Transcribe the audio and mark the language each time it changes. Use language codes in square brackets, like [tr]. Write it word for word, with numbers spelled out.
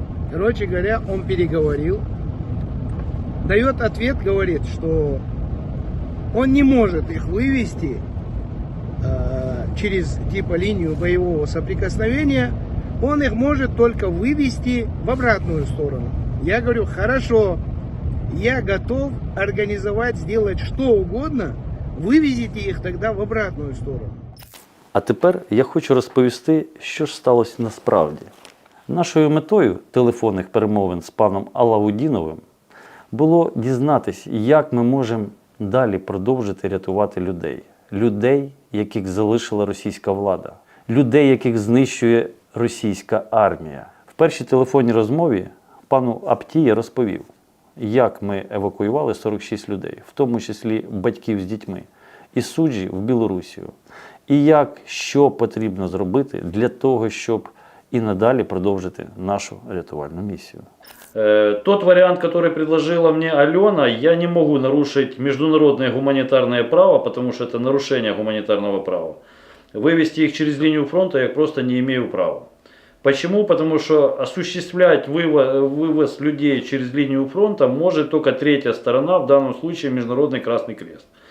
[ru] Короче говоря, он переговорил, дает ответ, говорит, что он не может их вывести э, через типа линию боевого соприкосновения, он их может только вывести в обратную сторону. Я говорю, хорошо, я готов организовать, сделать что угодно, вывезите их тогда в обратную сторону. [uk] А тепер я хочу розповісти, що ж сталося насправді. Нашою метою телефонних перемовин з паном Алаудіновим було дізнатись, як ми можемо далі продовжити рятувати людей. Людей, яких залишила російська влада. Людей, яких знищує російська армія. В першій телефонній розмові пану Апті я розповів, як ми евакуювали сорок шість людей, в тому числі батьків з дітьми, із Суджі в Білорусію. І як, що потрібно зробити для того, щоб і надалі продовжити нашу рятувальну місію. [ru] Тот вариант, который предложила мне Алена, я не могу нарушить международное гуманитарное право, потому что это нарушение гуманитарного права. Вывести их через линию фронта я просто не имею права. Почему? Потому что осуществлять вывоз, вывоз людей через линию фронта может только третья сторона, в данном случае Международный Красный Крест.